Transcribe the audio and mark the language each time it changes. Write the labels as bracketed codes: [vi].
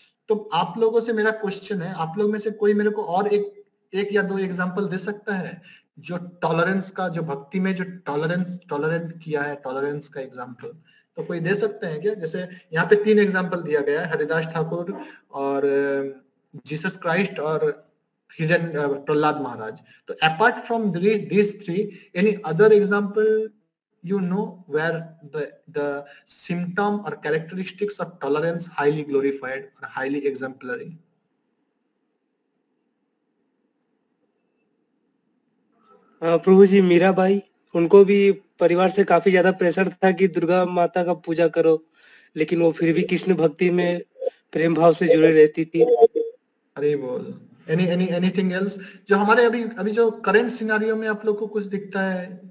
[hi] तो आप लोगों से मेरा क्वेश्चन है, आप लोग में से कोई मेरे को और एक या 2 एग्जाम्पल दे सकता है जो टॉलरेंस का, जो भक्ति में जो टॉलरेंट किया है, टॉलरेंस का एग्जाम्पल तो कोई दे सकते हैं क्या? जैसे यहाँ पे 3 एग्जाम्पल दिया गया है, हरिदास ठाकुर और जीसस क्राइस्ट और हिरन प्रहलाद महाराज। [en] तो apart from these 3, any other example you know where the symptom or characteristics of tolerance highly glorified or highly exemplary? [hi] प्रभु जी, मीराबाई, उनको भी परिवार से काफी ज्यादा प्रेशर था कि दुर्गा माता का पूजा करो, लेकिन वो फिर भी कृष्ण भक्ति में प्रेम भाव से जुड़े रहती थी। अरे बोल, एनीथिंग एल्स जो हमारे अभी जो करंट सिनेरियो में आप लोग को कुछ दिखता है?